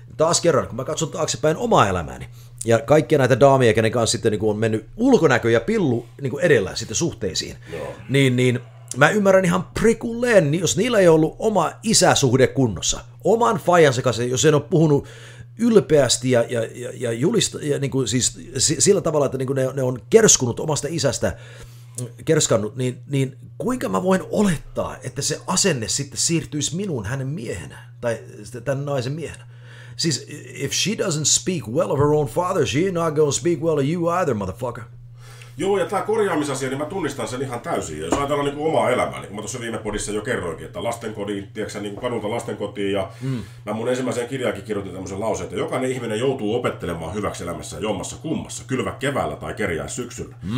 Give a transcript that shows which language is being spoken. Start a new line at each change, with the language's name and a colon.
Finnish: Taas kerran, kun mä katson taaksepäin omaa elämääni ja kaikkia näitä daamia, kenen kanssa sitten on mennyt ulkonäkö ja pillu edellä sitten suhteisiin, niin mä ymmärrän ihan prikulleen, jos niillä ei ollut oma isäsuhde kunnossa, oman faijansa kanssa, jos en ole puhunut ylpeästi ja julista, ja niin kuin siis sillä tavalla, että niin kuin ne on kerskunut omasta isästä, kerskannut, niin kuinka mä voin olettaa, että se asenne sitten siirtyisi minun hänen miehenä, tai tämän naisen miehenä. Siis,
English: if she doesn't speak well of her own father, she ain't not gonna speak well of you either, motherfucker.
Finnish: Joo, ja tämä korjaamisasia, niin mä tunnistan sen ihan täysin. Ja jos ajatellaan niin kuin omaa elämää, niin kuin mä tuossa viime podissa jo kerroinkin, että lastenkodin, tiedätkö niin kuin kadulta lastenkotiin, ja mä mun ensimmäiseen kirjaakin kirjoitin tämmöisen lauseen, että jokainen ihminen joutuu opettelemaan hyväksi elämässä jommassa kummassa, kylvä keväällä tai kerjää syksyllä.